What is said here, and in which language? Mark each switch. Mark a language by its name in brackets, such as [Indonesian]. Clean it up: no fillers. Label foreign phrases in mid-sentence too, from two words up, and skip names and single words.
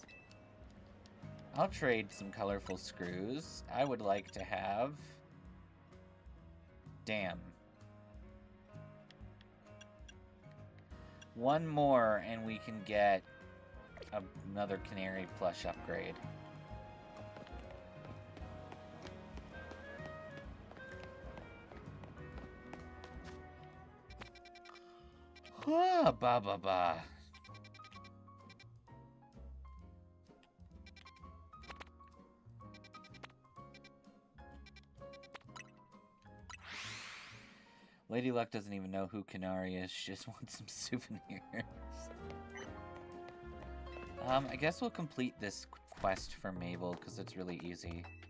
[English] I'll trade some colorful screws. I would like to have... Damn. One more and we can get another Canary plush upgrade. Ah, ba ba ba. Lady Luck doesn't even know who Canary is. She just wants some souvenirs. I guess we'll complete this quest for Mabel because it's really easy.